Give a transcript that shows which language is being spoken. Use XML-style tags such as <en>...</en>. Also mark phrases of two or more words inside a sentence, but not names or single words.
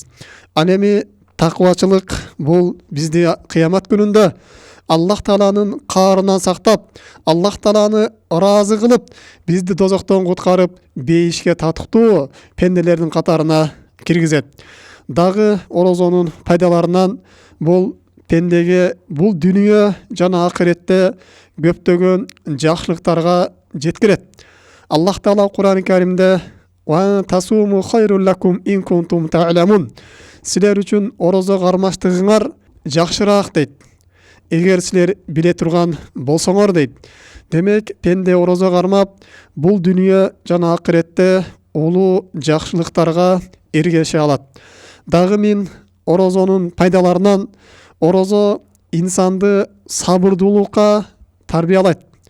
<ky>Ал эми таквачылык бул бизди кыямат күнүндө Аллах Тааланын каарынан сактап, Аллах Тааланы ыраазы кылып, бизди дозоктон куткарып, бейишке татыктуу пенделердин катарына киргизет. Дагы орозонун пайдаларынан бул пендеге бул дүнүйө жана акыретте көптөгөн жакшылыктарга жеткирет. Аллах Таала Кур'ан-ы Каримде</ky> <ar>"وأن تصوموا خير لكم إن كنتم تعلمون."</ar> <ky>Силер үчүн орозо кармаштыгыңар жакшыраак дейт. Эгер силер биле турган болсоңор дейт. Демек, пенде орозо кармап, бул дүнүйө жана акыретте улуу жакшылыктарга эргеше алат. Дагы мен орозонун пайдаларынан орозо инсанды сабырдуулукка тарбиялайт.</ky>